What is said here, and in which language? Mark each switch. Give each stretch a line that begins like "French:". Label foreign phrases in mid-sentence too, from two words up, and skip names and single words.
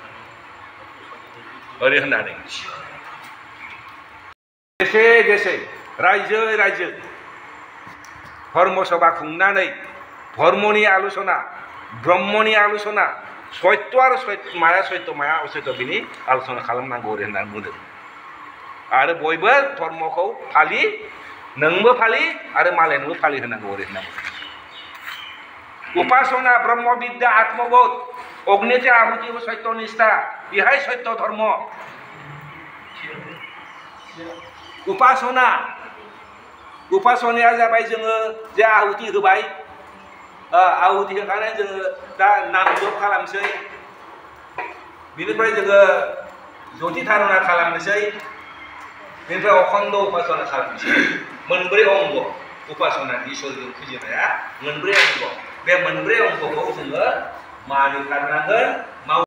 Bodo: ओरै होननानै देशे देशे रायजो रायजो धर्म सभा खुंनानै धर्मनि आलोचना ब्रह्मनि आलोचना सत्य आरो माया सत्य माया असत्य बिनि आलोचना खालामनांगौ ओरै होननानै बुंदों आरो बयबो धर्मखौ फालि नोंबो फालि आरो मालायनोबो फालि होनांगौ ओरै होनना बुंदों उपासना ब्रह्म विद्या आत्मबोध अग्निते आहुति सत्य निष्ठा बेहाय सत्य धर्म उपासना उपासनाया जाबाय जोङो जे आहुति होबाय आहुति होखानानै जोङो दा नाम जप खालामसै बिनिफ्राय जोङो जति धारना खालामनोसै बेनिफ्राय अखण्ड उपासना खालामनोसै मोनब्रै अंग उपासना इसोरजों फुजिनाया मोनब्रै अंग बे मोनब्रै अंगखौ जोङो मानिथारनांगोन